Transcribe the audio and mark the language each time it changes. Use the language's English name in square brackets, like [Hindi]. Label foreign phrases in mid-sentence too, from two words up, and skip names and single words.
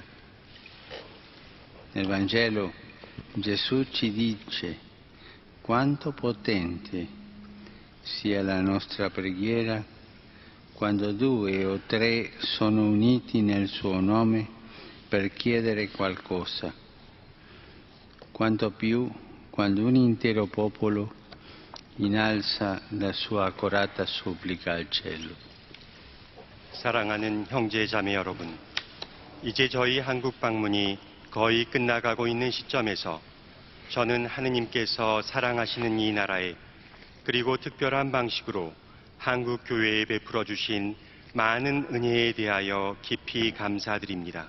[Italian] Nel Vangelo Gesù ci dice quanto potente sia la nostra preghiera quando 2 o 3 sono uniti nel suo nome per chiedere qualcosa, quanto più quando un intero popolo innalza la sua accorata supplica al cielo. [Korean] 사랑하는 형제자매 여러분, 이제 저희 한국 방문이 거의 끝나가고 있는 시점에서 저는 하느님께서 사랑하시는 이 나라에 그리고 특별한 방식으로 한국 교회에 베풀어 주신 많은 은혜에 대하여 깊이 감사드립니다.